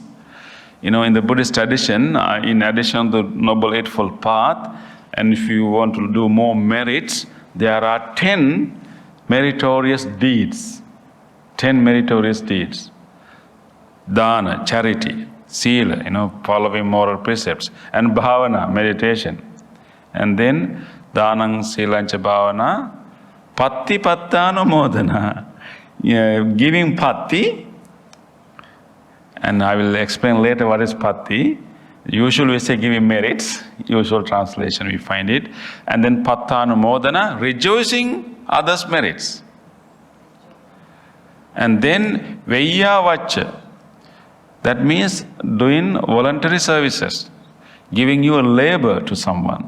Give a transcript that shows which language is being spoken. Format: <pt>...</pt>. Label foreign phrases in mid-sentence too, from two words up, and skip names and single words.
<en>In the Buddhist tradition, in addition to the Noble Eightfold Path, and if you want to do more merits, there are 10 meritorious deeds. 10 meritorious deeds. Dana, charity. Sila, following moral precepts. And bhavana, meditation. And then,</en> <pi>danang, silancha, bhavana, patti pattanumodana.</pi> <en>Giving patti. And I will explain later what is patti. Usually we say giving merits, usual translation we find it. And then pattanumodana, rejoicing others' merits. And then veyyavacha, that means doing voluntary services, giving your labor to someone.</en>